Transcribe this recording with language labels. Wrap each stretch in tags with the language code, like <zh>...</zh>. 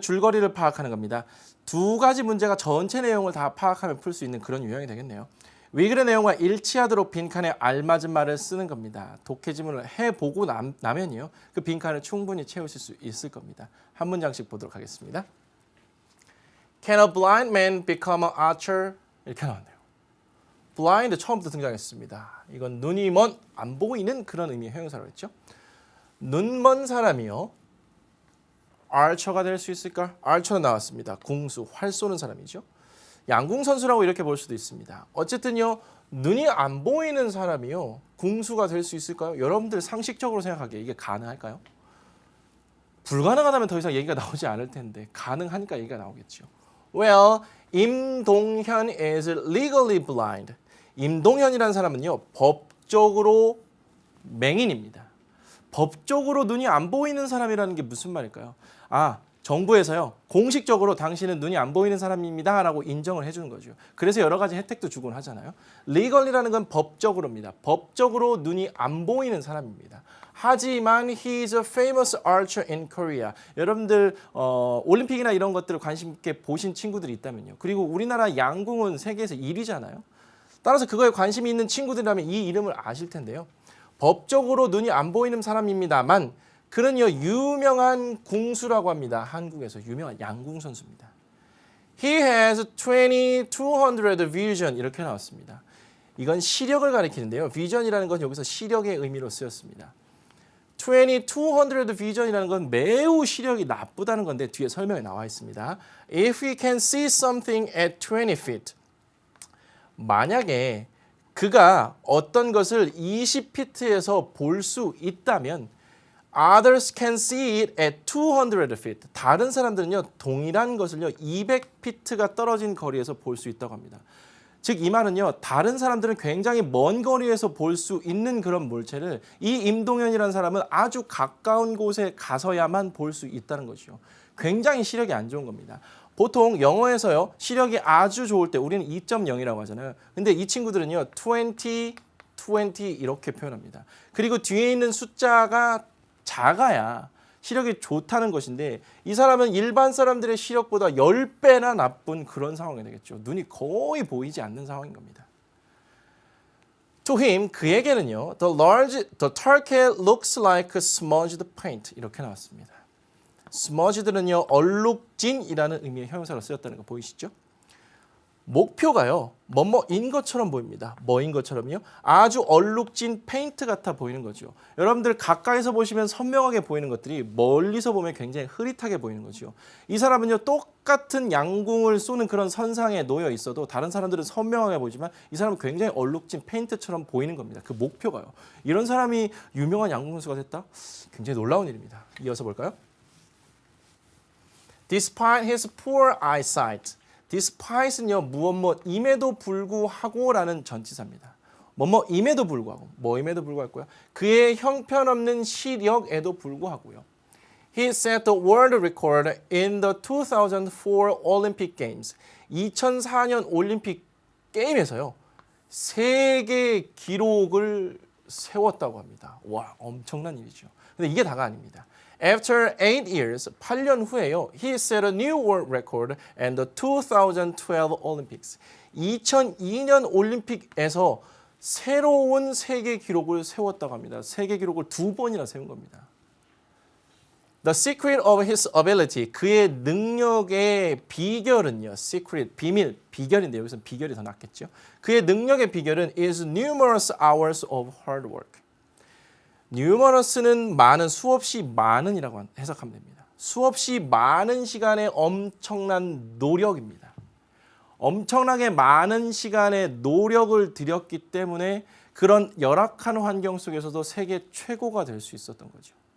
<ko>줄거리를 파악하는 겁니다. 두 가지 문제가 전체 내용을 다 파악하면 풀 수 있는 그런 유형이 되겠네요. 위글의 내용과 일치하도록 빈칸에 알맞은 말을 쓰는 겁니다. 독해 지문을 해보고 나면요. 그 빈칸을 충분히 채우실 수 있을 겁니다. 한 문장씩 보도록 하겠습니다.</ko> <en>Can a blind man become an archer?</en> <ko>이렇게 나왔네요. blind 처음부터 등장했습니다. 이건 눈이 먼, 안 보이는 그런 의미의 형용사로 했죠. 눈 먼 사람이요. archer가 될 수 있을까? archer가 나왔습니다. 궁수, 활 쏘는 사람이죠. 양궁 선수라고 이렇게 볼 수도 있습니다. 어쨌든요. 눈이 안 보이는 사람이요. 궁수가 될 수 있을까요? 여러분들 상식적으로 생각하기에 이게 가능할까요? 불가능하다면 더 이상 얘기가 나오지 않을 텐데 가능하니까 얘기가 나오겠죠.</ko> <en>Well, 임동현 is legally blind.</en> <ko>임동현이라는 사람은요. 법적으로 맹인입니다. 법적으로 눈이 안 보이는 사람이라는 게 무슨 말일까요? 정부에서요. 공식적으로 당신은 눈이 안 보이는 사람입니다 라고 인정을 해주는 거죠. 그래서 여러 가지 혜택도 주곤 하잖아요. legal이라는 건 법적으로입니다. 법적으로 눈이 안 보이는 사람입니다. 하지만</ko> <en>he is a famous archer in Korea.</en> <ko>여러분들 올림픽이나 이런 것들을 관심 있게 보신 친구들이 있다면요. 그리고 우리나라 양궁은 세계에서 1위잖아요. 따라서 그거에 관심이 있는 친구들이라면 이 이름을 아실 텐데요. 법적으로 눈이 안 보이는 사람입니다만 그는요 유명한 궁수라고 합니다. 한국에서 유명한 양궁 선수입니다.</ko> <en>He has 2200 vision</en> <ko>이렇게 나왔습니다. 이건 시력을 가리키는데요. vision이라는 건 여기서 시력의 의미로 쓰였습니다. 2200 vision이라는 건 매우 시력이 나쁘다는 건데 뒤에 설명에 나와 있습니다.</ko> <en>If he can see something at 20 feet</en> <ko>만약에 그가 어떤 것을 20피트에서 볼 수 있다면</ko> <en>Others can see it at 200 feet.</en> <ko>다른 사람들은요 동일한 것을요 200피트가 떨어진 거리에서 볼 수 있다고 합니다. 즉 이 말은요 다른 사람들은 굉장히 먼 거리에서 볼 수 있는 그런 물체를 이 임동현이라는 사람은 아주 가까운 곳에 가서야만 볼 수 있다는 거죠. 굉장히 시력이 안 좋은 겁니다. 보통 영어에서요 시력이 아주 좋을 때 우리는 2.0이라고 하잖아요. 근데 이 친구들은요 20 이렇게 표현합니다. 그리고 뒤에 있는 숫자가 작아야 시력이 좋다는 것인데 이 사람은 일반 사람들의 시력보다 10배나 나쁜 그런 상황이 되겠죠. 눈이 거의 보이지 않는 상황인 겁니다.</ko> <en>To him,</en> <ko>그에게는요</ko> <en>the turkey looks like smudged paint</en> <ko>이렇게 나왔습니다. smudged는요 얼룩진이라는 의미의 형용사로 쓰였다는 거 보이시죠? 목표가요 뭐뭐인 것처럼 보입니다. 뭐인 것처럼요? 아주 얼룩진 페인트 같아 보이는 거죠. 여러분들 가까이서 보시면 선명하게 보이는 것들이 멀리서 보면 굉장히 흐릿하게 보이는 거죠. 이 사람은요 똑같은 양궁을 쏘는 그런 선상에 놓여 있어도 다른 사람들은 선명하게 보이지만 이 사람은 굉장히 얼룩진 페인트처럼 보이는 겁니다. 그 목표가요. 이런 사람이 유명한 양궁 선수가 됐다? 굉장히 놀라운 일입니다. 이어서 볼까요?</ko> <en>Despite his poor eyesight.</en> <ko>despite는요 무엇뭐임에도 불구하고라는 전치사입니다. 뭐뭐임에도 불구하고 뭐임에도 불구하고요. 그의 형편없는 시력에도 불구하고요.</ko> <en>He set the world record in the 2004 Olympic Games.</en> <ko>2004년 올림픽 게임에서요. 세계 기록을 세웠다고 합니다. 와, 엄청난 일이죠. 근데 이게 다가 아닙니다.</ko> <en>After 8 years,</en> <ko>8년 후에요.</ko> <en>He set a new world record in the 2012 Olympics.</en> <ko>2002년 올림픽에서 새로운 세계 기록을 세웠다고 합니다. 세계 기록을 2번이나 세운 겁니다.</ko> <en>The secret of his ability,</en> <ko>그의 능력의 비결은요. secret, 비밀, 비결인데 여기서 비결이 더 낫겠죠. 그의 능력의 비결은</ko> <en>is numerous hours of hard work.</en> <ko>numerous는 많은, 수없이 많은이라고 해석하면 됩니다. 수없이 많은 시간의 엄청난 노력입니다. 엄청나게 많은 시간의 노력을 들였기 때문에 그런 열악한 환경 속에서도 세계 최고가 될 수 있었던 거죠.</ko>